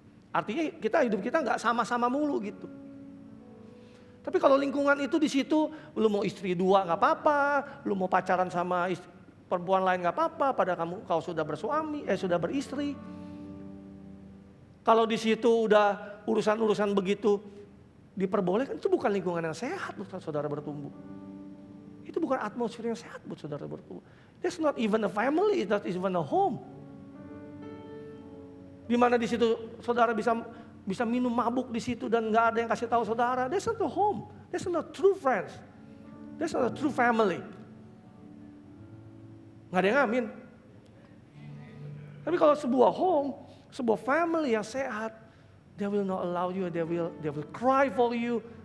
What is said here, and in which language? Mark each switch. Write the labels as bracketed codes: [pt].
[id] Artinya hidup kita nggak sama-sama mulu gitu. Tapi kalau lingkungan itu di situ, lu mau istri 2 nggak apa-apa, lu mau pacaran sama perempuan lain nggak apa-apa, pada kau sudah bersuami, sudah beristri. Kalau di situ udah urusan-urusan begitu diperbolehkan, itu bukan lingkungan yang sehat buat saudara bertumbuh. Itu bukan atmosfer yang sehat buat saudara bertumbuh. [en] That's not even a family, it's not even a home. [id] Di mana di situ saudara bisa minum mabuk di situ dan nggak ada yang kasih tahu saudara. [en] That's not a home. That's not true friends. That's not a true family. [id] Nggak ada yang amin. Tapi kalau sebuah home, sebuah family yang sehat, [en] they will not allow you, they will cry for you.